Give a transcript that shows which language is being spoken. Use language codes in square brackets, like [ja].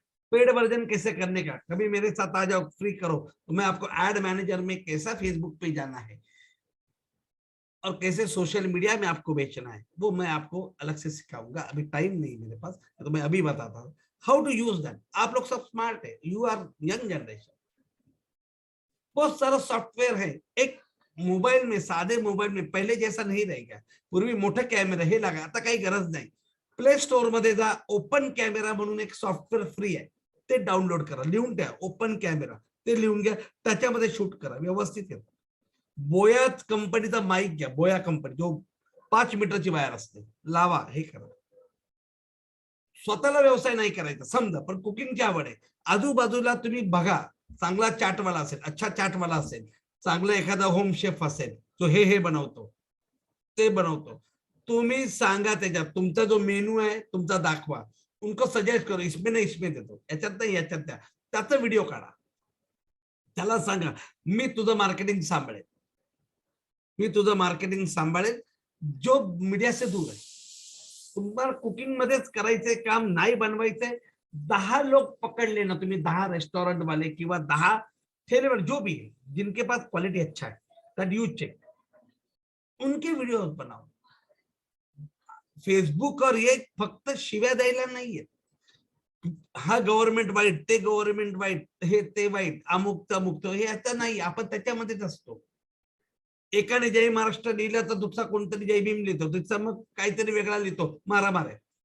[hi] Paid version कैसे करने का, कभी मेरे साथ आ जाओ, फ्री करो, तो मैं आपको एड मैनेजर में कैसा फेसबुक पे जाना है और कैसे सोशल मीडिया में आपको बेचना है, वो मैं आपको अलग से सिखाऊंगा. अभी टाइम नहीं मेरे पास, तो मैं अभी बताता हूँ [en] How to use that. [hi] आप लोग सब स्मार्ट है, [en] You are young generation. [hi] बहुत सारा सॉफ्टवेयर है. एक मोबाईल में, साधे मोबाईल में पहिले जैसा नहीं रहेगा. [mr] पूर्वी मोठे कॅमेरा हे लागा, आता काही गरज नाही. प्ले स्टोर मध्ये जा, ओपन कॅमेरा म्हणून एक सॉफ्टवेअर फ्री आहे, ते डाउनलोड करा, लिहून द्या ओपन कॅमेरा, ते लिहून घ्या, त्याच्यामध्ये शूट करा, व्यवस्थित येतं. बोया कंपनीचा माईक घ्या, बोया कंपनी, जो 5 मीटरची वायर असते, लावा, हे करा. स्वतःला व्यवसाय नाही करायचा समजा, पण कुकिंगची आवड आहे, आजूबाजूला तुम्ही बघा, चांगला चाटवाला असेल, अच्छा चाटवाला असेल, चांगला एखादा होम शेफ असेल जो हे बनवतो, ते बनवतो, तुम्ही सांगा त्याच्यात तुमचा जो मेनू आहे तुमचा दाखवा, [hi] उनको सजेस्ट करो, [mr] इसमें नाही इसमें देतो, याच्यात नाही याच्यात द्या, त्याचा व्हिडिओ काढा, त्याला सांगा मी तुझं मार्केटिंग सांभाळेल, मी तुझं मार्केटिंग सांभाळेल, [hi] जो मीडिया से दूर [mr] आहे. तुम्हाला कुकिंग मध्येच करायचंय काम, नाही बनवायचंय. [hi] 10 लोग पकड़ लेना तुम्हें, 10 रेस्टोरेंट वाले [mr] किंवा [hi] 10 ठेले वाले, जो भी है, जिनके पास क्वालिटी अच्छा है, [en] that you check, [hi] उनके वीडियोस बनाओ. [mr] फेसबुक [hi] और ये [mr] फक्त शिव्या द्यायला नाहीये. हा गव्हर्नमेंट वाईट, ते गव्हर्नमेंट वाईट, हे ते वाईट, अमुक तमुक, हे आता नाही, आपण त्याच्यामध्येच असतो. एकाने जय महाराष्ट्र लिहिलं तर दुसरा कोणतरी जय भीम लिहितो, तिचा मग काहीतरी वेगळा लिहितो, मारामार आहे.